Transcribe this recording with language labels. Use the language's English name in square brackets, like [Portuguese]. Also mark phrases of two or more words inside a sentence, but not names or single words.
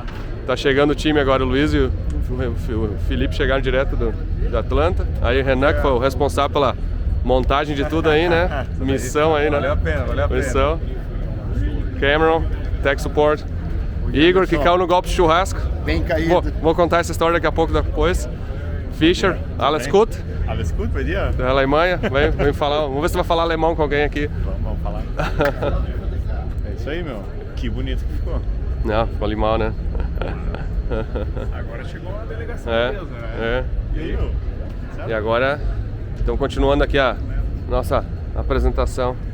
[Portuguese] Tá chegando o time agora, o Luiz e o Felipe chegaram direto do Atlanta. Aí o Renan, que foi o responsável pela montagem de tudo aí, né? Missão aí, né? Valeu a pena. Missão. Cameron, [English] Tech Support. [Portuguese] Igor, que caiu no golpe de churrasco. Bem caído. Vou contar essa história daqui a pouco depois. [German] Fischer, alles gut? Alles gut bei dir? [Portuguese] Da Alemanha, vem falar. Vamos ver se vai falar alemão com alguém aqui. Vamos falar. É isso aí, meu. Que bonito que ficou. Não, ficou animal, né? Agora chegou a delegação mesmo, né? E aí, meu? E agora, estamos continuando aqui a nossa apresentação.